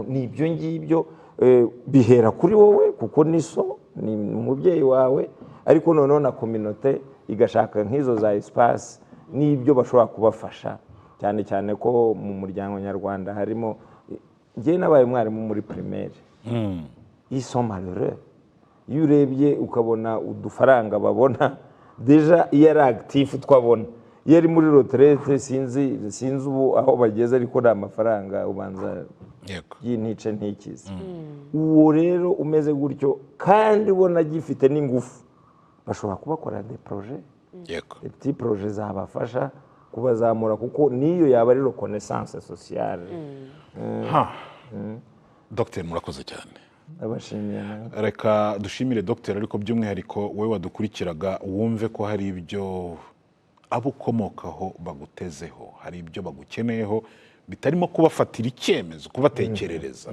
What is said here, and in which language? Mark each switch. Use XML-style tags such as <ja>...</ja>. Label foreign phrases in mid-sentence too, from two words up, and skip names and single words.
<rw>Ni ibyo ngibyo bihera kuri wowe kuko niso ni umubyeyi wawe, ariko noneho na communauté igashaka nk'izo za espace n'ibyo bashobora kubafasha, cyane cyane ko mu muryango nyarwanda harimo, njye nabaye umwarimu muri primaire.</rw> <fr>Ils sont malheureux.</fr> <rw>Iyo urebye ukabona udufaranga babona deja iyo ari actif twabona, iyo ari muri retraite sinzi ubu aho bageze, ariko nta mafaranga ubanza y'intice ntikize. Uwo rero umeze gutyo kandi ubona gifite n'ingufu, bashobora kubakora</rw> <fr>des projets, des petits projets</fr> <rw>zabafasha kubazamura, kuko niyo yaba ari</rw> <fr>reconnaissance sociale.</fr> <rw>Dr. murakoze cyane. Abashimiye. Reka dushimire Dr. ariko by'umwihariko wowe wadukurikiraga wumve ko hari ibyo abo ukomokaho bagutezeho, hari ibyo bagukeneyeho bitarimo kubafatira icyemezo, kubatekerereza.</rw>